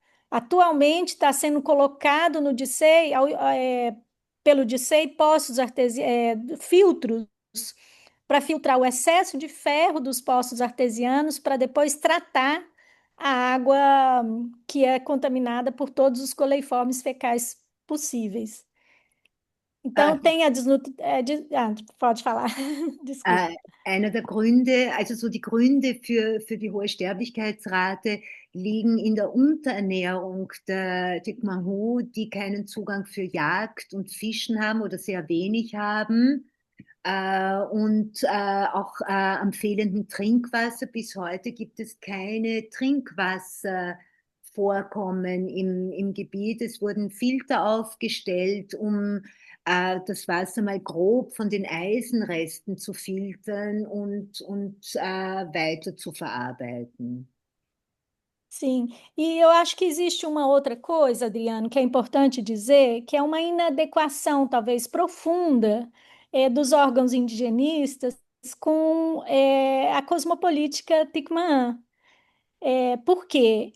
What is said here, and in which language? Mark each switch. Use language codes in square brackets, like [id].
[pt] Atualmente está sendo colocado no DICEI, pelo DICEI, filtros para filtrar o excesso de ferro dos poços artesianos para depois tratar a água que é contaminada por todos os coleiformes fecais possíveis. Äh, Então, tem a pode falar, desculpa. [de] Äh, einer der Gründe, also so die Gründe für die hohe Sterblichkeitsrate liegen in der Unterernährung der Tiqmahu, die keinen Zugang für Jagd und Fischen haben oder sehr wenig haben. Und auch am fehlenden Trinkwasser. Bis heute gibt es keine Trinkwasservorkommen im Gebiet. Es wurden Filter aufgestellt, um das Wasser mal grob von den Eisenresten zu filtern und weiter zu verarbeiten. [pt] Sim, e eu acho que existe uma outra coisa, Adriano, que é importante dizer, que é uma inadequação, talvez profunda, dos órgãos indigenistas com a cosmopolítica Tupinambá. Por quê?